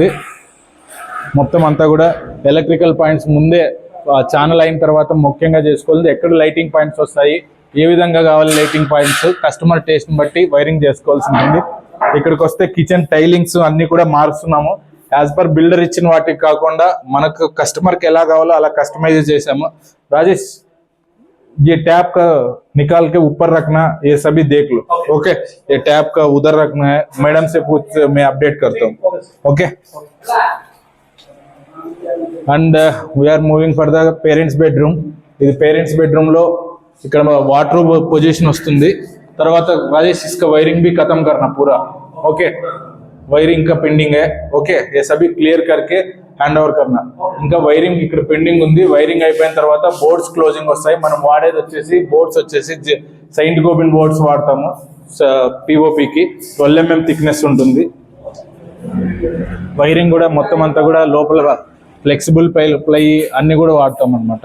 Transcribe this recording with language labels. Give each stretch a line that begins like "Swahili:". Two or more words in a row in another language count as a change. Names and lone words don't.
Telugu: మొత్తం అంతా కూడా
English: electrical points
Telugu: ముందే ఛానల్ అయిన తర్వాత ముఖ్యంగా చేసుకోవాలి. ఎక్కడ
English: lighting points
Telugu: వస్తాయి, ఏ విధంగా కావాలి
English: lighting points, customer taste
Telugu: బట్టి వైరింగ్ చేసుకోవాల్సి ఉంటుంది. ఇక్కడికి వస్తే
English: kitchen tilings
Telugu: అన్ని కూడా మారుస్తున్నాము.
English: as per builder
Telugu: ఇచ్చిన వాటికి కాకుండా మనకు కస్టమర్కి ఎలా కావాలో అలా కస్టమైజ్ చేసాము.
Hindi: రాజేష్, ये टैप का निकाल के ऊपर रखना, ये सभी देख लो. ओके, ये टैप का उधर रखना है. मैडम से पूछ, मैं अपडेट करता हूँ.
English: ओके, and we're moving for the parents bedroom.
Telugu: ఇది
English: parents bedroom
Telugu: లో ఇక్కడ
English: water position
Telugu: వస్తుంది.
Hindi: తర్వాత राजेश इसका वायरिंग भी खत्म करना पूरा. ओके, वायरिंग का पेंडिंग है. ओके, ये सभी क्लियर करके
English: hand over
Hindi: करना.
Telugu: ఇంకా వైరింగ్ ఇక్కడ పెండింగ్ ఉంది. వైరింగ్ అయిపోయిన తర్వాత
English: boards closing
Telugu: వస్తాయి. మనం వాడేది వచ్చేసి బోర్డ్స్ వచ్చేసి సెయింట్ గోబిన్ బోర్డ్స్ వాడతాము. పిఓపికి 12 mm థిక్నెస్ ఉంటుంది. వైరింగ్ కూడా మొత్తం అంతా కూడా లోపల
English: flexible ply
Telugu: అన్ని కూడా వాడతాం అనమాట.